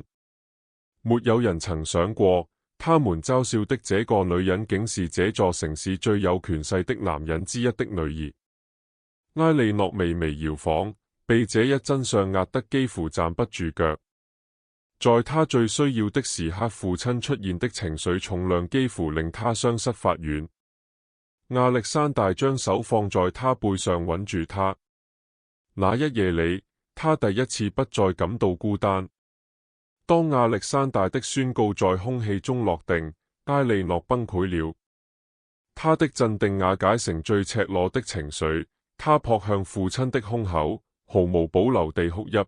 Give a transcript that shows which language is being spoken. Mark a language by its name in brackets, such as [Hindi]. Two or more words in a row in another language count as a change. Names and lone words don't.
[Chinese] 沒有人曾想過，他們嘲笑的這個女人竟是這座城市最有權勢的男人之一的女兒。埃莉諾微微搖晃，被這一真相壓得幾乎站不住腳。在他最需要的時刻，父親出現的情緒重量幾乎令他雙膝發軟。亞歷山大將手放在他背上穩住他。那一夜裡，他第一次不再感到孤單。當亞歷山大的宣告在空氣中落定，埃莉諾崩潰了。他的鎮定瓦解成最赤裸的情緒，他撲向父親的胸口，毫無保留地哭泣。